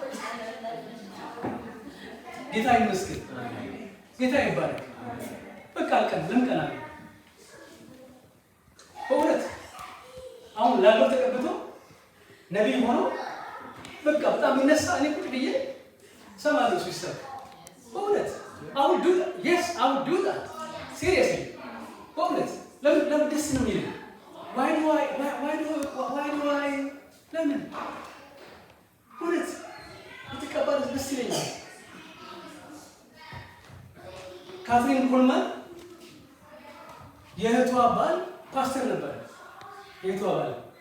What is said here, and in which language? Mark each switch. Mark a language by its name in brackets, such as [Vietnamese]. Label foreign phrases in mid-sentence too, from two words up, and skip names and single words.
[Amharic] ጌታ ይመስገን ጌታ ይባረክ በቃ አልቀን ለምን ቀናለሁ በእውነት አሁን ላለው ተቀብቶ ነቢይ ሆኖ በቃ በጣም ይነሳ እኔ ቁጭ ብዬ ሰማለሁ ሲስተር በእውነት [English] I will do that. Yes, I will do that. Seriously. [Amharic] በእውነት ለምን ደስ ነው የሚለኝ? [English] Why do I? [Amharic] ለምን? እውነት የተቀባለ ደስ ይለኛል። ካትሪን ኮልማን የእህቷ ባል ፓስተር ነበር። የእህቷ ባል